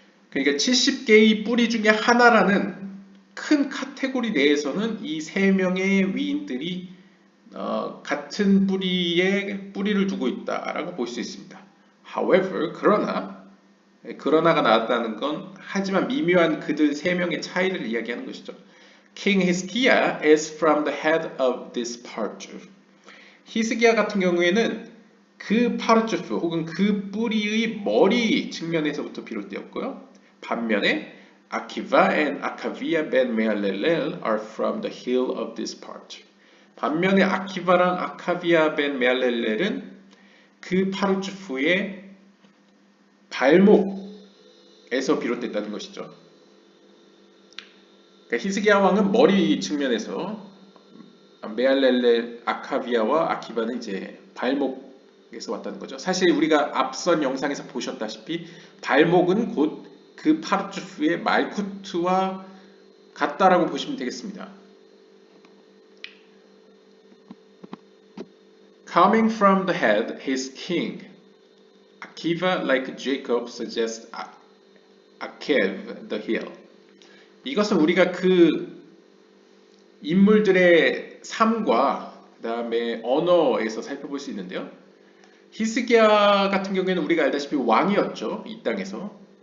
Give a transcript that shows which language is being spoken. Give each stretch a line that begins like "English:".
Korean: 그러니까 70개의 뿌리 중에 하나라는 큰 카테고리 내에서는 이 세 명의 위인들이 같은 뿌리를 두고 있다라고 볼 수 있습니다.
English: However,
Korean: 그러나가 나왔다는 건 하지만 미묘한 그들 세 명의 차이를 이야기하는 것이죠.
English: King Hezekiah is from the head of this parchuf.
Korean: 히스기야 같은 경우에는 그 파르츠프 혹은 그 뿌리의 머리 측면에서부터 비롯되었고요. 반면에
English: 아키바 and 아카비아 ben 메알렐렐 are from the heel of this parchuf.
Korean: 반면에 아키바랑 아카비아 벤 메알렐렐은 그 파르츠프의 발목에서 비롯됐다는 것이죠. 그러니까 히스기야 왕은 머리 측면에서, 메알렐렐, 아카비아와 아키바는 이제 발목에서 왔다는 거죠. 사실 우리가 앞선 영상에서 보셨다시피 발목은 곧 그 파르츠프의 말쿠트와 같다라고 보시면 되겠습니다.
English: Coming from the head, his king. Akiva, like Jacob, suggests Akev, the heel.
Korean: 이것은 우리가 그 인물들의 삶과 그 다음에 언어에서 살펴볼 수 있는데요. 히스기야 같은 경우에는 우리가 알다시피 왕이었죠. 이 땅에서.